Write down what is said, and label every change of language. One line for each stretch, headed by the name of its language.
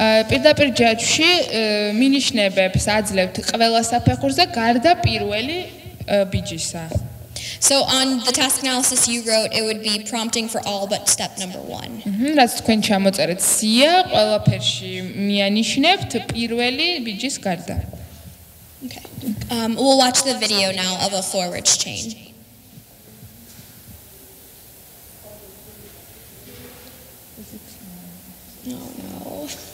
Georgian: პირდაპირ ჯაჭვში მინიშნებებს აძლევთ ყველა საფეხურზე გარდა პირველი ბიჯისა.
English: So on the task analysis you wrote, it would be prompting for all but step number 1.
Georgian: რაც თქვენ ჩამოწერეთ სია, ყველაფერში მიანიშნებთ პირველი ბიჯის გარდა.
English: Okay. We'll watch the video now of a forwards chain. Oh no.